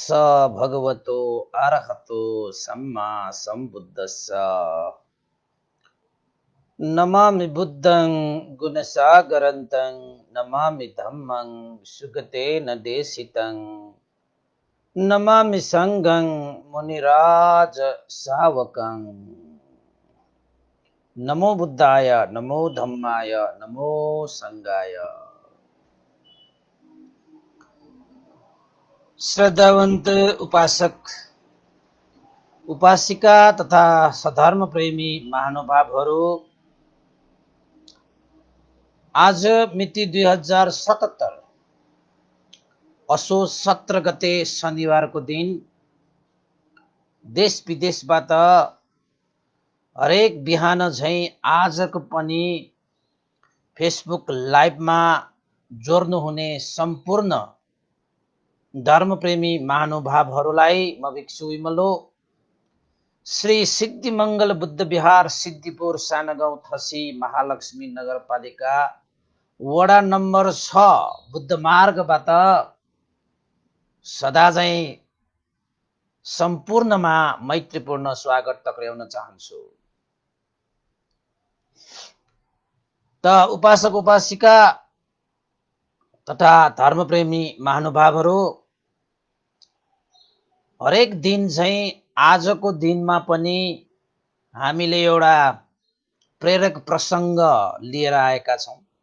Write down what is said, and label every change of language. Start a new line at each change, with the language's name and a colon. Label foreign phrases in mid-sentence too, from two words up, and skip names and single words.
Pali: भगवतो अरहतो सम्मा सम्बुद्धस्स। नमामि बुद्धं गुणसागरन्तं नमामि धम्मं सुगतेन देशितं नमामि संघं मुनिराज सावकं। नमो बुद्धाय, नमो धम्माय, नमो संघाय।
Nepali: श्रद्धावन्त उपासक उपासिका तथा सधर्म प्रेमी महानुभावहरू, आज मिति 2077 असोज 17 गते शनिबारको दिन देश विदेशबाट हरेक बिहान झैं आजको पनि फेसबुक लाइभमा जोड्नुहुने सम्पूर्ण धर्मप्रेमी महानुभावहरूलाई म भिक्षु विमलो श्री सिद्धिमंगल बुद्ध विहार सिद्धिपुर सानगाउँ थसी महालक्ष्मी नगरपालिका वडा नम्बर 6 बुद्ध मार्गबाट सदा झैं सम्पूर्णमा मैत्रीपूर्ण स्वागत टक्र्याउन चाहन्छु। त उपासक उपासिका तथा धर्मप्रेमी महानुभावहरू, हरेक दिन झैं आजको दिनमा पनि हामीले एउटा प्रेरक प्रसंग लिएर आएका छौं।